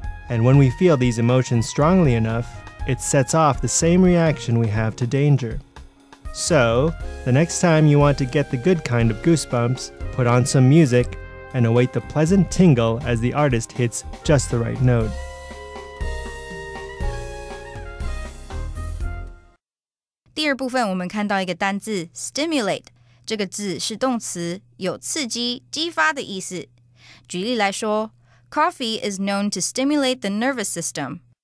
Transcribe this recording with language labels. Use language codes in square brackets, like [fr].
[en] And when we feel these emotions strongly enough, it sets off the same reaction we have to danger. So, the next time you want to get the good kind of goosebumps, put on some music and await the pleasant tingle as the artist hits just the right note. [zh] 第二部分我们看到一个单字 stimulate， 这个字是动词，有刺激、激发的意思。举例来说 [en] Coffee is known to stimulate the nervous system.